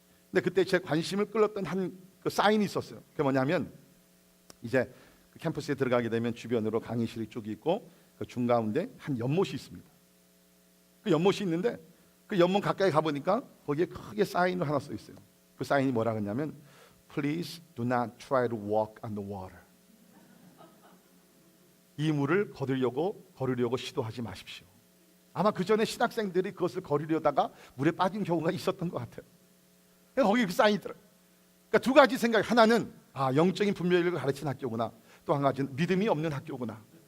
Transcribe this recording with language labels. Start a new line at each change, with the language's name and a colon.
Korean: 근데 그때 제 관심을 끌었던 한 그 사인이 있었어요. 그게 뭐냐면 이제 그 캠퍼스에 들어가게 되면 주변으로 강의실이 쭉 있고 그 중가운데 한 연못이 있습니다. 그 연못이 있는데 그 연못 가까이 가보니까 거기에 크게 사인을 하나 써 있어요. 그 사인이 뭐라 그러냐면
English: Please do not try to walk on the water.
Korean: 이 물을 걸으려고 시도하지 마십시오. 아마 그 전에 신학생들이 그것을 걸으려다가 물에 빠진 경우가 있었던 것 같아요. 거기 그 사인이 있더라고요. 그러니까 두 가지 생각. 하나는 영적인 분별력을 가르치는 학교구나. 또 한 가지는 믿음이 없는 학교구나.